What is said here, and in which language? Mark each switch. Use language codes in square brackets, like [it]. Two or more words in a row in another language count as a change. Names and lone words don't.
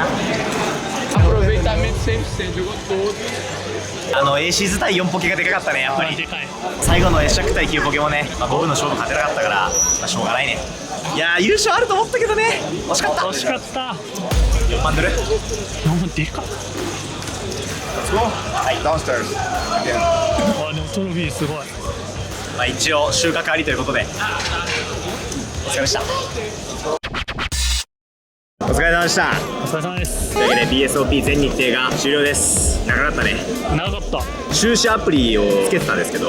[pt] Aproveitamento 100%, jogou todo. [ja] AC 対4ポケがでかかったね、やっぱり。でかい。最後の S 尺対9ポケもね、5分の勝負勝てなかったから、しょうがないね。いやー、優勝あると思ったけどね、惜しかった。惜しかった。 4万ドル。なんでか。 [en] Let's go. Downstairs. Again. [ja] あ、でもトロフィーすごい。まあ一応収穫ありということで、お疲れでした。お疲れ様でした。お疲れ様です。というわけで BSOP 全日程が終了です。長かったね。長かった。収支アプリをつけてたんですけど、